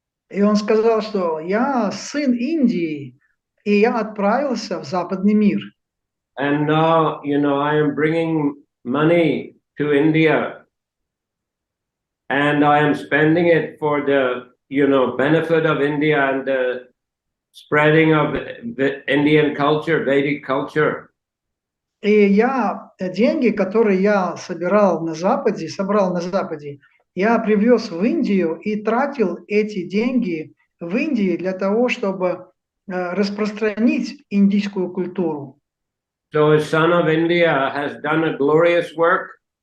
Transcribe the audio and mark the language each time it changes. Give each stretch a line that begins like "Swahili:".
Russian: И он сказал, что я сын Индии, и я отправился в западный мир.
English: And now, I am bringing money to India, and I am spending it for the, benefit of India and the spreading of the Indian culture, Vedic culture.
Russian: И деньги, которые я собрал на Западе, я привез в Индию и тратил эти деньги в Индии для того, чтобы распространить индийскую культуру.
English: So a son of India has done a glorious work.